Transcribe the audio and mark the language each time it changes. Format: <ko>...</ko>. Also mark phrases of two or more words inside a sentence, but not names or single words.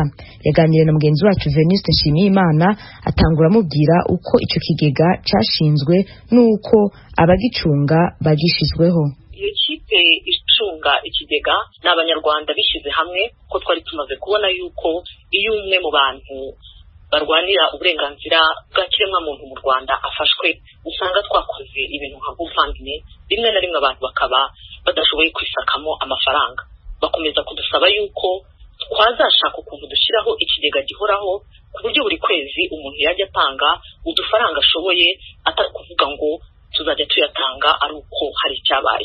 <rn>Yaganiriye na mugenzi wacu Venuste Nshimiyimana atangura mubwira uko ico kigega cashinzwe nuko abagicunga bagishizweho.</rn> <rw>Iyo kipe icunga ikigega n'abanyarwanda bishize hamwe ko twari tumaze kubona yuko iyo umwe mu bantu barwanira uburenganzira bwa kiremwa muntu mu Rwanda afashwe usanga twakoze ibintu nka GoFundMe, rimwe na rimwe abantu bakaba badashoboye kwisakamo amafaranga. Bakomeza kudusaba yuko twazashaka ukuntu dushyiraho ikigega gihoraho ku buryo buri kwezi umuntu yajya atanga udufaranga ashoboye atari kuvuga ngo tuzajya tuyatanga ari uko hari icyabaye.</rw>